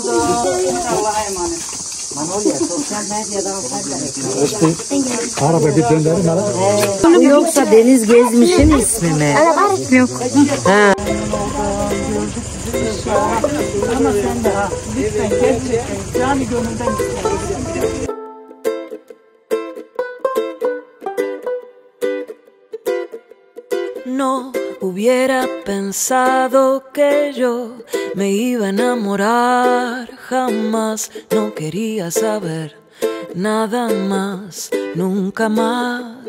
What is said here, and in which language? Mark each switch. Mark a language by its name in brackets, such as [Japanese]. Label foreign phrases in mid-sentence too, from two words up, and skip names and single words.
[Turkish] Yoksa Deniz Gezmiş'in ismi mi? Yok. Ha. Ama sen de ha. Lütfen gerçekten cani gönülden [Spanish] No hubiera pensado que yo me iba a enamorar jamás. No quería saber nada más, nunca más.